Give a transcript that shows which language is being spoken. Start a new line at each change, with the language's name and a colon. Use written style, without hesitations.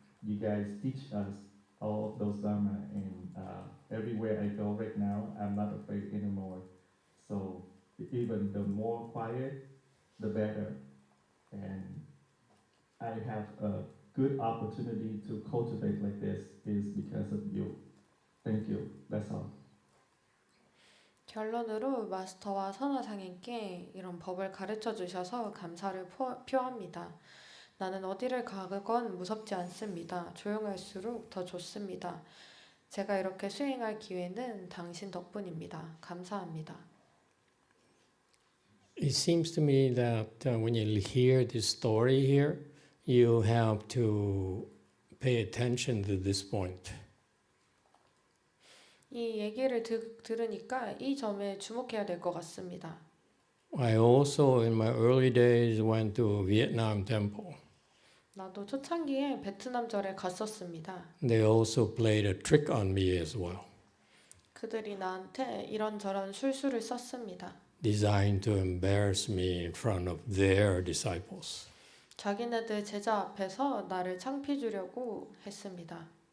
English: You guys teach us all of those Dharma, and everywhere I go right now, I'm not afraid anymore. So even the more quiet, the better. And I have a good opportunity to cultivate like this is because of you. Thank you. That's all.
Korean: 결론으로 마스터와 선화상인께 이런 법을 가르쳐 주셔서 감사를 표합니다. 나는 어디를 가건 무섭지 않습니다. 조용할수록 더 좋습니다. 제가 이렇게 수행할 기회는 당신 덕분입니다. 감사합니다.
English: It seems to me that when you hear this story here, you have to pay attention to this point.
Korean: 이 얘기를 들으니까 이 점에 주목해야 될 것 같습니다.
English: I also, in my early days, went to Vietnam temple.
Korean: 나도 초창기에 베트남 절에 갔었습니다.
English: They also played a trick on me as well,
Korean: 그들이 나한테 이런저런 술수를 썼습니다.
English: designed to embarrass me in front of their disciples.
Korean: 자기네들 제자 앞에서 나를 창피 주려고 했습니다.